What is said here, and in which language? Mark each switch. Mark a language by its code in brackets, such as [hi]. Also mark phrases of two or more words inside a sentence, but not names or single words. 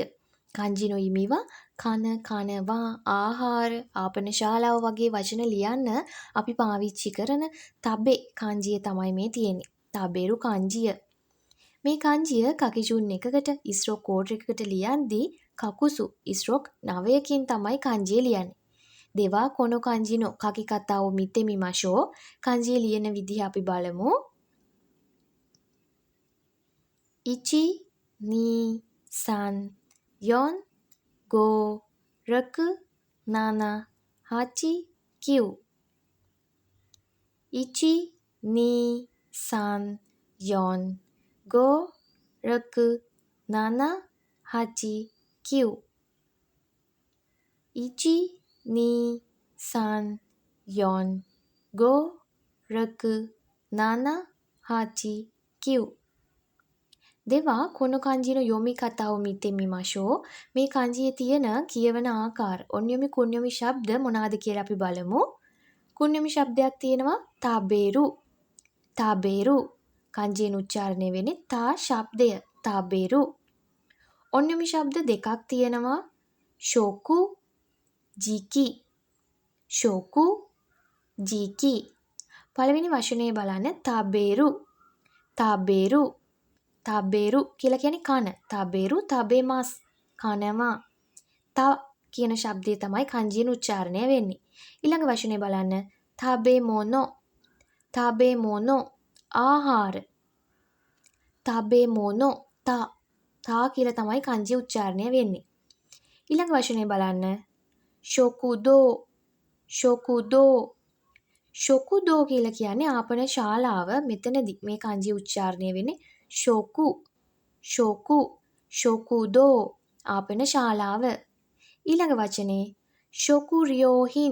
[ja] 漢字 の意味は [si] කන කනවා ආහාර ආපන ශාලාව වගේ වචන ලියන්න අපි පාවිච්චි කරන තබේ kanjiය තමයි මේ තියෙන්නේ. තබෙරු kanjiය. මේ kanjiය කකිජුන් එකකට [en] stroke code [si] එකකට ලියද්දී කකුසු ඉස්රොක් 9කින් තමයි kanjiය ලියන්නේ. [ja] では この 漢字 の 書き方 を 見て みましょう. [si] kanjiය ලියන විදිහ අපි බලමු. 1 2 3 4 5 6 7 8 9 [ja] 1 2 3 4 5 6 7 8 9 1 2 3 4 5 6 7 8 9 では この 漢字 の 読み方 を 見て みましょう. [si] මේ kanjiයේ තියෙන කියවන ආකාර ඔන්යොමි කුන්යොමි ශබ්ද මොනවාද කියලා අපි බලමු. කුන්යොමි ශබ්දයක් තියෙනවා taberu. taberu kanjiයෙන් උච්චාරණය වෙන්නේ තා ශබ්දය. taberu. ඔන්යොමි ශබ්ද දෙකක් තියෙනවා [ja] ショク ジキ. ショク ジキ. [si] පළවෙනි වචනේ බලන්න taberu. taberu. taberu කියලා කියන්නේ කන. [ja] 食べる 食べます කනවා. [si] ta කියන ශබ්දය තමයි kanjiයෙන් උච්චාරණය වෙන්නේ. ඊළඟ වචනේ බලන්න tabemono. tabemono ආහාර. tabemono ta කියලා තමයි kanji උච්චාරණය වෙන්නේ. ඊළඟ වචනේ බලන්න shokudo. shokudo. shokudo කියලා කියන්නේ ආපන ශාලාව. මෙතනදී මේ kanji උච්චාරණය වෙන්නේ shoku. shoku. shokudo ආපන ශාලාව. ඊළඟ වචනේ shokuryohin.